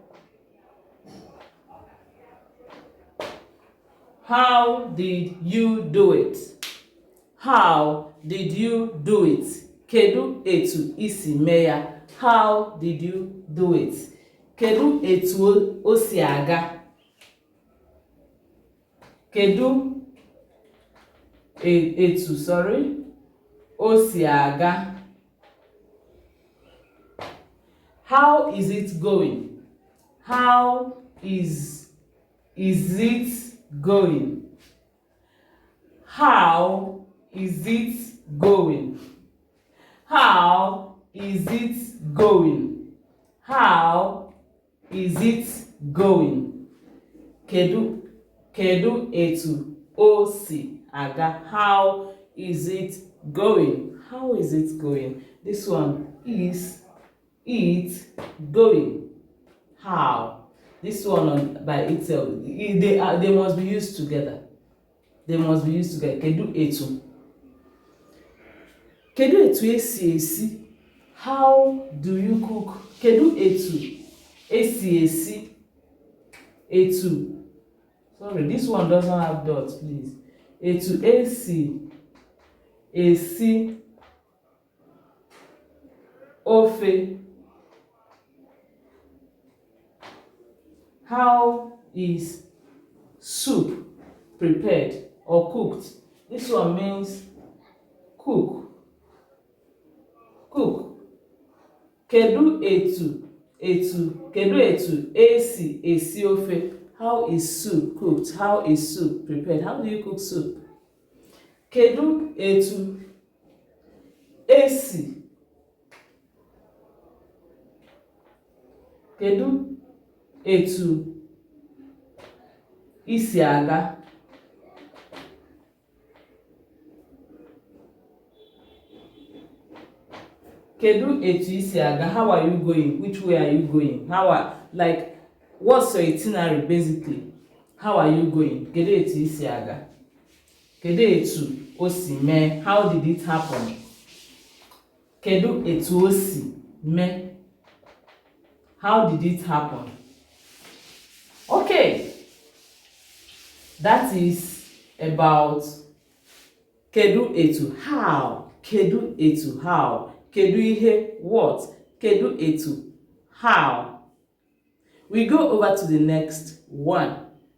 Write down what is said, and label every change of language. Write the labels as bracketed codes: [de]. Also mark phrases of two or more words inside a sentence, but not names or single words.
[en] How did you do it? How did you do it? [ig] Kedu etu isi me ya. [en] How did you do it? [ig] Kedu etu o si aga. Kedu etu, o si aga. [en] How is it going? How is it going? How is it going? How is it going? How is it going? [ig] Kedu etu o si aga. [en] How is it going? How is it going? This one is it going. How. This one by itself, they must be used together. They must be used together. [ig] Kedu etu. Kedu etu esi. [en] How do you cook? [ig] Kedu etu esi. Etu. [en] Sorry, this one doesn't have dots, please. [ig] Etu esi ofe? [en] How is soup prepared or cooked? This one means cook. Cook. [ig] Kedu etu esi ofe? [en] How is soup cooked? How is soup prepared? How do you cook soup? [ig] Kedu etu esi Kedu etu isi aga? Kedu etu isi aga? [en] How are you going? Which way are you going? Like, what's your itinerary basically? How are you going? [ig] Kedu etu isi aga? Kedu etu o si mee? [en] How did it happen? [ig] Kedu etu o si mee? [en] How did it happen? Okay, that is about [ig] kedu etu. [en] How? [ig] Kedu etu how? Kedu ihe what? Kedu etu how? [en] We go over to the next one.